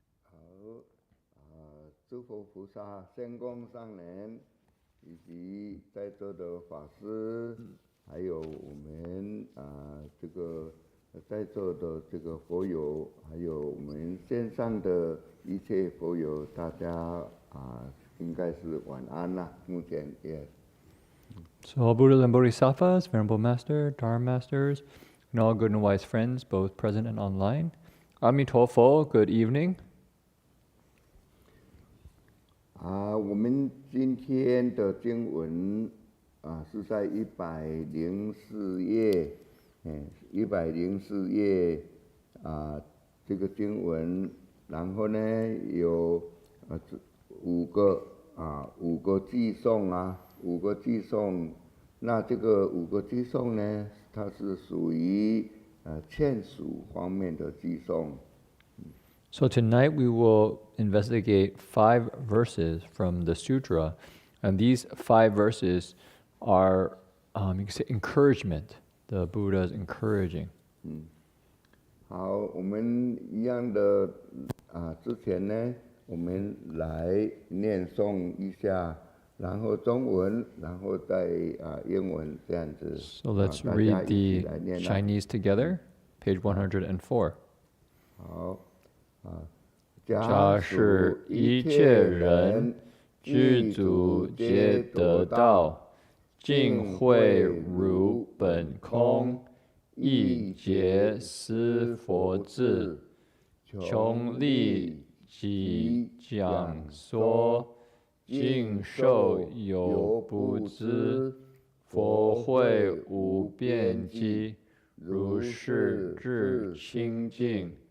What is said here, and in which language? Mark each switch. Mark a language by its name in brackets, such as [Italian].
[Chinese] 好，诸佛菩萨、仙公上人，以及在座的法师，还有我们这个在座的这个佛友，还有我们线上的一切佛友，大家应该是晚安啦。目前也。 [English] So all Buddhas and Bodhisattvas, Venerable Master, Dharma Masters, and all good and wise friends, both present and online. Amitabha, good evening. [Chinese] 我们今天的经文是在104页，104页这个经文，然后呢有五个偈颂5个偈颂，那这个5个偈颂呢，它是属于劝属方面的偈颂。 [English] So tonight we will investigate 5 verses from the Sutra, and these 5 verses are, you can say, encouragement. The Buddha is encouraging. [Chinese] 好，我们一样的之前呢，我们来念诵一下，然后中文，然后再英文这样子。 [English] So let's read the Chinese together, page 104. [Chinese] 好。假使一切人具足皆得道，尽慧如本空，一劫思佛智，穷力即讲说，尽受有不知，佛慧无边际，如是智清净。